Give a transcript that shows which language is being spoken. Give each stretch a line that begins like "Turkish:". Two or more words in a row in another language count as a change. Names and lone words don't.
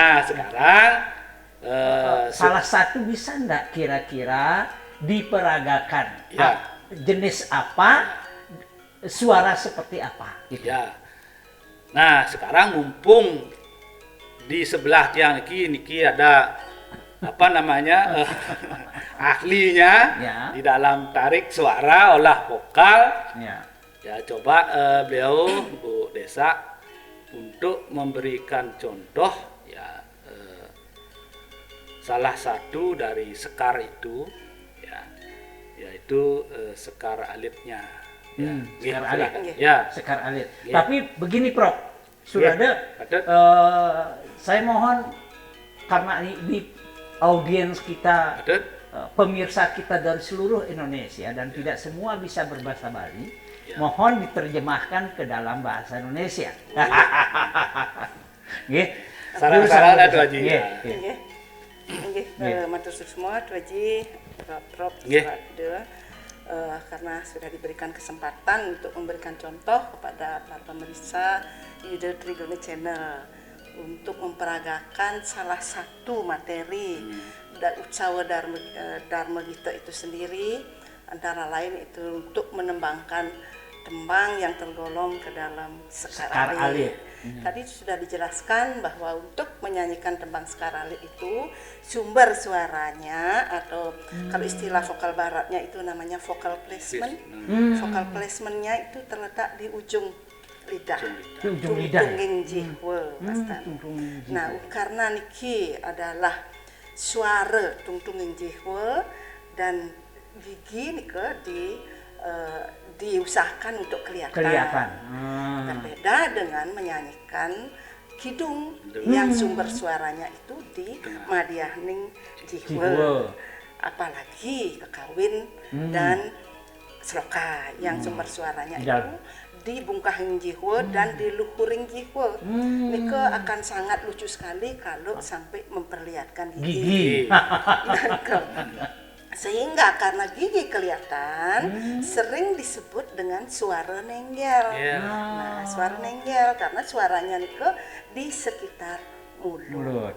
Indonesian: Nah, sekarang salah satu bisa enggak kira-kira diperagakan? Ya. Jenis apa? Suara seperti apa? Gitu. Ya. Nah, sekarang mumpung di sebelah tiang niki ada apa namanya ahlinya Ya. di dalam tarik suara olah vokal. Ya. Ya, coba beliau Bu Desa untuk memberikan contoh ya salah satu dari sekar itu ya yaitu sekar alitnya. Ya, sekar gitu alit. lah. Ya. Sekar alit. Ya. Tapi begini Prof, sudah Ya, ada. saya mohon karena ini audiens kita, Ada. pemirsa kita dari seluruh Indonesia dan tidak semua bisa berbahasa Bali, Ya. mohon diterjemahkan ke dalam bahasa Indonesia. Nggih. Sarang-sarang ada Haji. Nggih, Ya. nggih.
Balinese: Nggih. Nggih,
Indonesian: Nggih.
Balinese: matur suwun
Indonesian: semua Tu Haji, Prof Nggih. Suwarda, karena sudah diberikan kesempatan untuk memberikan contoh kepada para pemirsa Yuda Trigona Channel untuk memperagakan salah satu materi dan ucawa Dharma Gita itu sendiri, antara lain itu untuk menembangkan tembang yang tergolong ke dalam sekar Sekar alit. alit. Tadi sudah dijelaskan bahwa untuk menyanyikan tembang sekar alit itu sumber suaranya atau kalau istilah vokal baratnya itu namanya
English: vocal placement. Vocal placementnya
Indonesian: itu terletak di ujung lidah. Di ujung lidah.
Balinese: Tungtung jihwa, Mas Tan. tungtung jihwa.
Indonesian: Nah, karena niki adalah suara
Balinese: tungtung jihwa
Indonesian: dan gigi nika diusahakan untuk kelihatan. Berbeda dengan menyanyikan kidung yang sumber suaranya itu di Madiahning Jihwa. Jihwa. Apalagi kekawin dan seloka yang sumber suaranya Ya. itu di
Balinese: bungkahing jihwa
Indonesian: dan di
Balinese: luhuring jihwa.
Indonesian: Nika akan sangat lucu sekali kalau sampai memperlihatkan Gigi. Sehingga karena gigi kelihatan sering disebut dengan suara nenggel. Ya. Nah, suara nenggel karena suaranya nika di sekitar mulut.